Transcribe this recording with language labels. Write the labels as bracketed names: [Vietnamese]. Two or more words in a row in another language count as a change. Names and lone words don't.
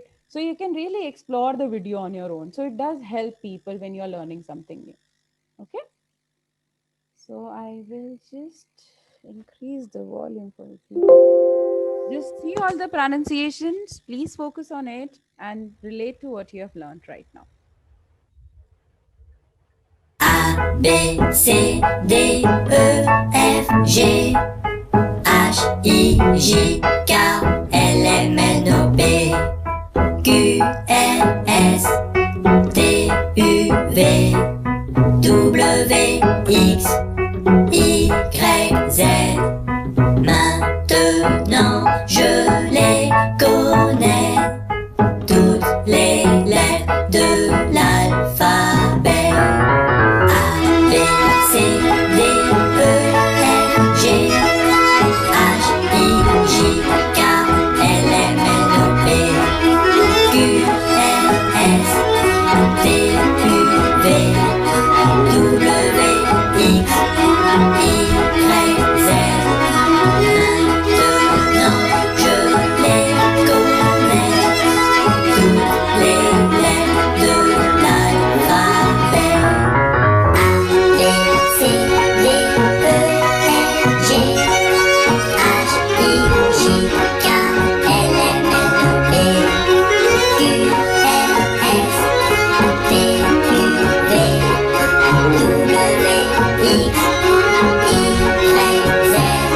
[English] So you can really explore the video on your own. So it does help people when you're learning something new. Okay. So I will just increase the volume for a few. Just see all the pronunciations. Please focus on it and relate to what you have learned right now. B, C, D, E, F, G, H, I, J, K, L, M, N, O, P, Q, R, S, T, U, V, W, X, Y, Z. [French] Maintenant, je les connais, toutes les lettres de l'alphabet. A, B, C, D, E, F, G, H, I, J, K, L, M, N, O, P, Q, R, S, T, U, V, W, X, Y, Z. Maintenant, je les connais, toutes les lettres de l'alphabet. A, B, C, D, E, F, G, H, I, J, K, L, M, N, O, P, Q, R, S, T, U, V, W, X, Y, Z.